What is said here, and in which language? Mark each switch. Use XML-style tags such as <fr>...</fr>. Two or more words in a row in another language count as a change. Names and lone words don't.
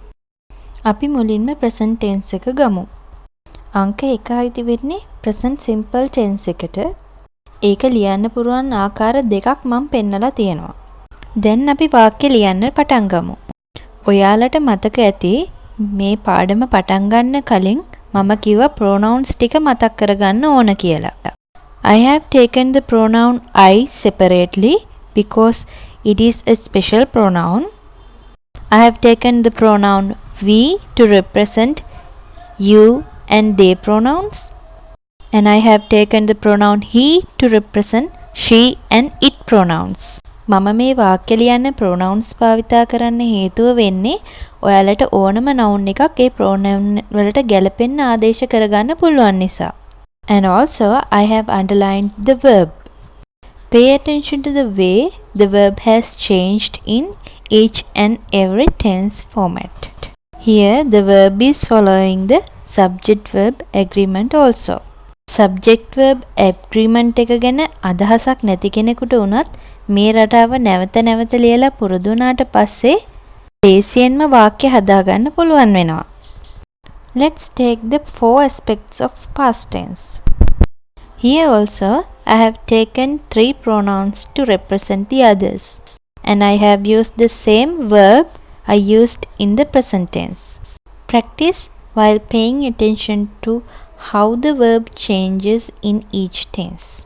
<si>අපි මුලින්ම</si> <en>present tense</en> <si>එක ගමු. අංක 1 අයිති වෙන්නේ</si> <en>present simple tense</en> <si>එකට. ඒක ලියන්න පුරුවන් ආකාර දෙකක් මම පෙන්නලා තියෙනවා. දැන් අපි වාක්‍ය ලියන්න පටන් ගමු. ඔයාලට මතක ඇති මේ පාඩම පටන් ගන්න කලින් මම කිව්වා pronouns ටික මතක් කරගන්න ඕන කියලා.</si> <en>I have taken the pronoun I separately because it is a special pronoun. I have taken the pronoun we to represent you and they pronouns. And I have taken the pronoun he to represent she and it pronouns.</en> <si>මම මේ වාක්‍ය ලියන්න pronouns භාවිතා කරන්න හේතුව වෙන්නේ ඔයාලට ඕනම noun එකක් ඒ pronoun වලට ගැලපෙන්න ආදේශ කරගන්න පුළුවන් නිසා.</si> <en>And also I have underlined the verb. Pay attention to the way the verb has changed in each and every tense format. Here the verb is following the subject verb agreement also. Subject verb agreement</en> <si>එක ගැන අදහසක් නැති කෙනෙකුට උනත් මේ රටාව නැවත නැවත ලියලා පුරුදු වුණාට පස්සේ ලේසියෙන්ම වාක්‍ය හදාගන්න පුළුවන් වෙනවා.</si> <en>Let's take the 4 aspects of past tense. Here also I have taken 3 pronouns to represent the others, and I have used the same verb I used in the present tense. Practice while paying attention to how the verb changes in each tense.</en>